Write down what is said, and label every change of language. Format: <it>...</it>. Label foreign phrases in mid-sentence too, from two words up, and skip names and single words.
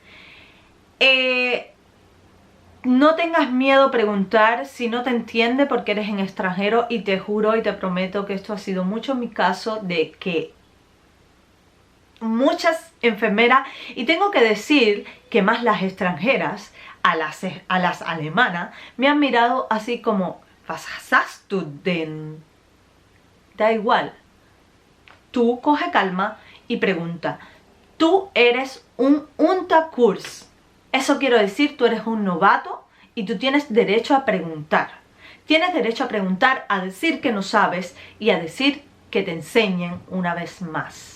<es>No tengas miedo a preguntar si no te entiende porque eres en extranjero, y te juro y te prometo que esto ha sido mucho mi caso, de que muchas enfermeras, y tengo que decir que más las extranjeras, a las alemanas, me han mirado así como,</es> <de>¿was hast du denn?</de> <es>Da igual, tú coge calma y pregunta. Tú eres un Unterkurs. Eso quiero decir, tú eres un novato y tú tienes derecho a preguntar. Tienes derecho a preguntar, a decir que no sabes y a decir que te enseñen una vez más.</es>